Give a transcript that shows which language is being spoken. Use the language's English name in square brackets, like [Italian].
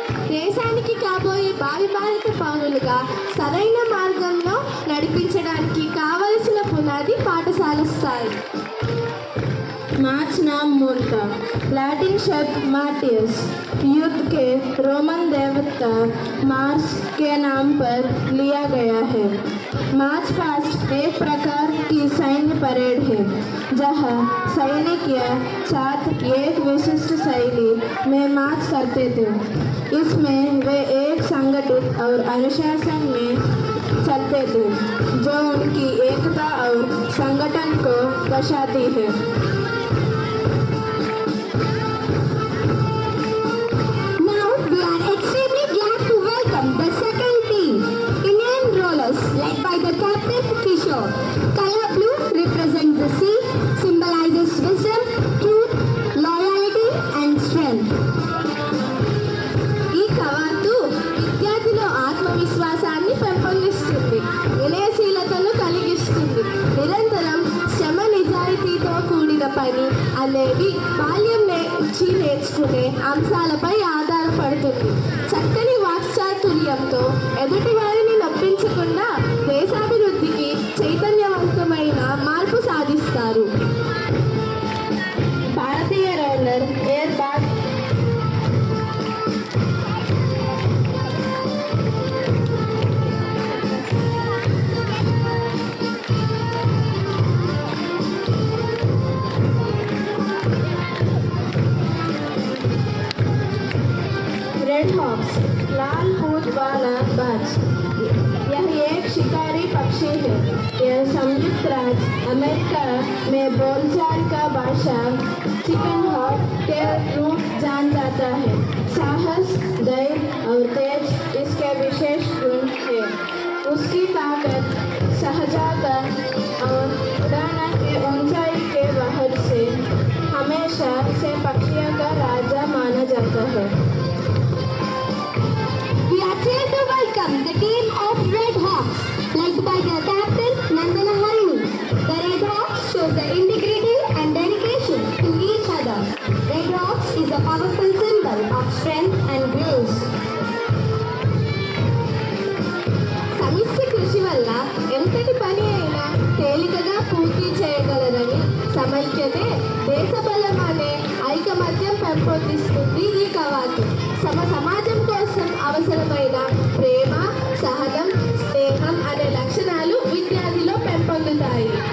[Telugu] దేశానికి కాబోయే భావి భారత పౌరులుగా సరైన మార్గంలో నడిపించడానికి కావలసిన పునాది పాఠశాల స్థాయి. [Hindi] मार्च नाम मूलता लैटिन शब्द मार्टियस युद्ध के रोमन देवता मार्स के नाम पर लिया गया है. मार्च पास्ट एक प्रकार की सैन्य परेड है जहां सैनिक या छात्र एक विशिष्ट शैली में मार्च करते थे. इसमें वे एक संगठित और अनुशासन में चलते थे जो उनकी एकता और संगठन को दर्शाती है. [English] Now we are extremely glad to welcome the second team, Indian Rollers, led by the captain Kishore. Color blue represents the sea, symbolizes wisdom, truth, loyalty, and strength. [Telugu] ఈ కవాతు విద్యార్థిలో ఆత్మవిశ్వాసాన్ని పెంపొందిస్తుంది, వినయశీలతను కలిగిస్తుంది. నిరంతరం శ్రమ, నిజాయితీతో కూడిన పని అనేవి బాల్యం నుంచి నేర్చుకునే అంశాలపై ఆధారపడుతుంది. చక్కని వాక్చాతుర్యంతో ఎదుటి వారిని నొప్పించకుండా దేశాభివృద్ధికి చైతన్యవంతమైన మార్పు సాధిస్తారు. [Hindi] भारतीय रोलर एयर बात रेड हॉक्स लाल पूंछ वाला बाज. यह एक शिकारी पक्षी है. यह संयुक्त राज्य अमेरिका में बोलचाल का भाषा चिकन हॉक के रूप जान जाता है. साहस, धैर्य और तेज इसके विशेष गुण है। उसकी ताकत, सहजता और उड़ान के ऊंचाई के वहर से हमेशा से पक्षियों का राजा माना जाता है। [English] We are thrilled to welcome the team of Red Hawks, led by their captain Nandana Harini. The Red Hawks show the integrity and dedication to each other. Red Hawks is a powerful symbol of strength and grace. [Telugu] సమిష్టి కృషి వల్ల ఎంతటి పని అయినా తేలికగా పూర్తి చేయగలరని, సమైక్యతే దేశబలం అనే ఐకమత్యం పెంపొందిస్తుంది ఈ కవాతు. సమాజం కోసం అవసరమైన ప్రేమ, సహనం, స్నేహం అనే లక్షణాలు విద్యార్థిలో పెంపొందుతాయి.